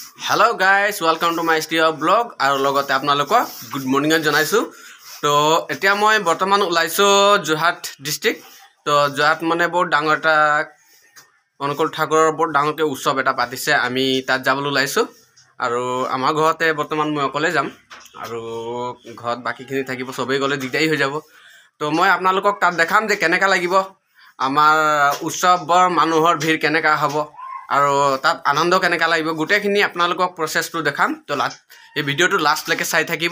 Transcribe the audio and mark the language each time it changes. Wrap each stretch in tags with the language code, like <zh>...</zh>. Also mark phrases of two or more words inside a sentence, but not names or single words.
<en>Hello guys welcome to my studio blog</en> <as>আৰু লগতে আপোনালোক</as> <en>good morning</en> <as>जनाइছো तो এতিয়া মই বৰ্তমান ওলাইছো যোৰহাট ডিস্ট্ৰিক্ট তো যোৰহাট মানে বহুত ডাঙৰ এটা অনুকূল ঠাকুৰৰ বহুত ডাঙৰকে উৎসৱ এটা পাতিছে আমি তাত যাবলৈ ওলাইছো আৰু আমাৰ ঘৰতে বৰ্তমান মই অকলে যাম আৰু ঘৰত বাকিখিনি থাকিব সবেই গলে দিগদাৰি হৈ যাব তো মই আপোনালোকক তাত দেখাম যে কেনেকা লাগিব আমাৰ উৎসৱৰ মানুহৰ ভিৰ কেনেকা হ'ব আৰু তাত আনন্দ কেনেকা লাগিব গুটেখিনি আপোনালোকক প্ৰসেসটো দেখাম তো এই ভিডিওটো লাষ্ট লৈকে চাই থাকিব</as>